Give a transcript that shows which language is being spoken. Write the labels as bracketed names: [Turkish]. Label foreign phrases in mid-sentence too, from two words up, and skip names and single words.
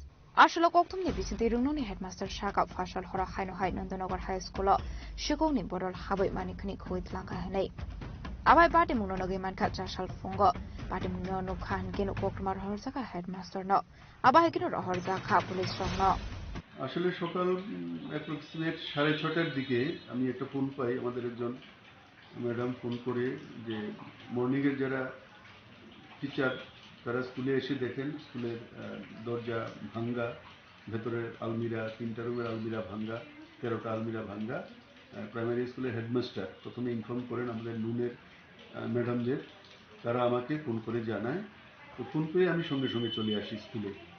[Kok Borok] Ashlo koktumni bisinte runoni headmaster Shaka Phashal horo hainu hai Nandanagar High School shikokni bodal habai mani khni khogoi telangka hanai Abai patimung nonogi manka chashal fungo patimung no khan kino koktumar horsaka headmaster no abai kino horsaka police no [Bangla] আসলে সকাল অ্যাপ্রক্সিমেট 6:30টার দিকে আমি একটা ফোন পাই আমাদের একজন ম্যাডাম ফোন করে যে মর্নিং এর যারা টিচার তারা স্কুলে এসে দেখেন স্কুলের দরজা ভাঙা ভেতরের আলমিরা 3টা রুমের আলমিরা ভাঙা 13টা আলমিরা ভাঙা [English] primary school headmaster [Bangla] প্রথমে ইনফর্ম করেন আমাদের নুনের ম্যাডামদের তারা আমাকে ফোন করে জানায় তো ফোন পেয়ে আমি সঙ্গে সঙ্গে চলে আসি স্কুলে